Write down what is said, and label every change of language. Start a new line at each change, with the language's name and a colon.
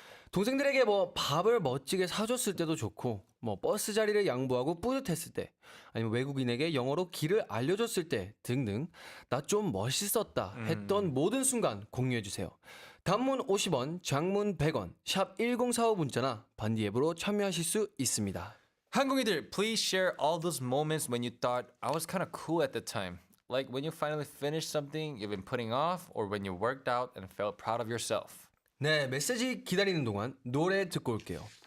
Korean: 동생들에게 뭐 밥을 멋지게 사줬을 때도 좋고 뭐 버스 자리를 양보하고 뿌듯했을 때 아니면 외국인에게 영어로 길을 알려줬을 때 등등 나 좀 멋있었다 했던 모든 순간 공유해주세요. 단문 50원, 장문 100원, 샵 1045 문자나 반디 앱으로 참여하실 수 있습니다.
English: 항공이들, please share all those moments when you thought I was kind of cool at the time. Like when you finally finished something you've been putting off or when you worked out and felt proud of yourself.
Korean: 네, 메시지 기다리는 동안 노래 듣고 올게요.